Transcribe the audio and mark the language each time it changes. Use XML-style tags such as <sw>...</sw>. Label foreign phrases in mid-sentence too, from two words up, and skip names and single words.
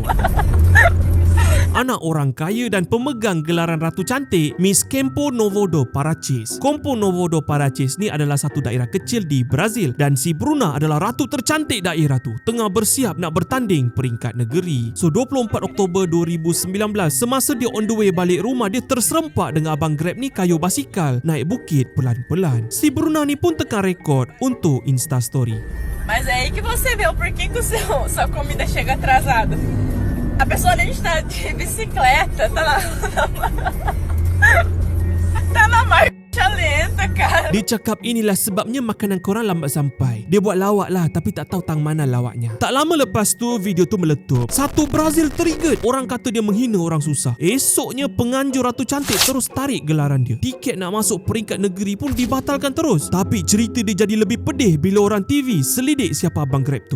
<ms>Anak orang kaya dan pemegang gelaran Ratu Cantik, Miss Campo Novo do Paracis. Campo Novo do Paracis ni adalah satu daerah kecil di Brazil dan si Bruna adalah ratu tercantik daerah tu. Tengah bersiap nak bertanding peringkat negeri. So 24 Oktober 2019, semasa dia</ms> <en>on the way</en> <ms>balik rumah, dia terserempak dengan abang Grab ni kayu basikal naik bukit pelan-pelan. Si Bruna ni pun tengah rekod untuk Insta Story.</ms> <pt>Mas é aí que você vê o porquê que sua comida chega atrasada. A pessoa nem está de bicicleta, tá na marcha lenta, cara.</pt> <ms>Dia cakap inilah sebabnya makanan korang lambat sampai. Dia buat lawak lah tapi tak tahu tang mana lawaknya. Tak lama lepas tu video tu meletup. Satu Brazil triggered. Orang kata dia menghina orang susah. Esoknya penganjur Ratu Cantik terus tarik gelaran dia. Tiket nak masuk peringkat negeri pun dibatalkan terus. Tapi cerita dia jadi lebih pedih bila orang TV selidik siapa abang Grab tu.</ms>